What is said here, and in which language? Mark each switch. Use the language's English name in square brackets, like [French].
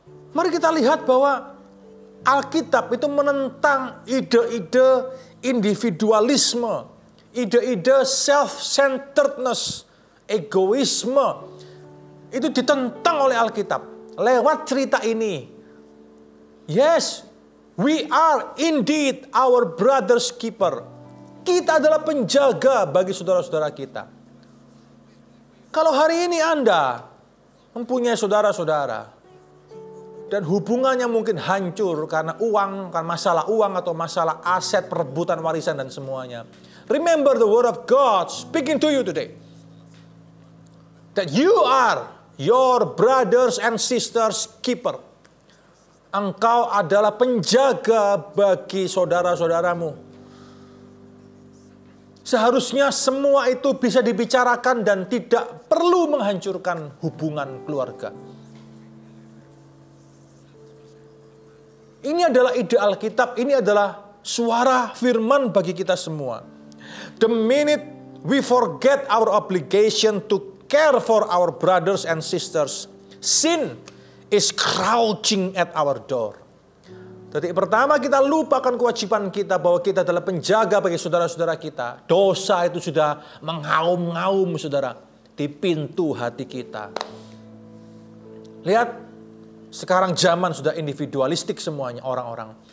[Indonesian] Mari kita lihat bahwa Alkitab itu menentang ide-ide individualisme, ide-ide self-centeredness, egoisme. Itu ditentang oleh Alkitab lewat cerita ini. [English] Yes, we are indeed our brother's keeper. [Indonesian] Kita adalah penjaga bagi saudara-saudara kita. Kalau hari ini Anda mempunyai saudara-saudara, dan hubungannya mungkin hancur karena uang, karena masalah uang atau masalah aset, perebutan warisan dan semuanya. [English] Remember the word of God speaking to you today. That you are your brothers and sisters keeper. [Indonesian] Engkau adalah penjaga bagi saudara-saudaramu. Seharusnya semua itu bisa dibicarakan dan tidak perlu menghancurkan hubungan keluarga. Ini adalah ide Alkitab, ini adalah suara firman bagi kita semua. [English] The minute we forget our obligation to care for our brothers and sisters, sin is crouching at our door. [Indonesian] Detik pertama kita lupakan kewajiban kita bahwa kita adalah penjaga bagi saudara-saudara kita. Dosa itu sudah mengaum-ngaum saudara di pintu hati kita. Lihat, sekarang zaman sudah individualistik semuanya orang-orang.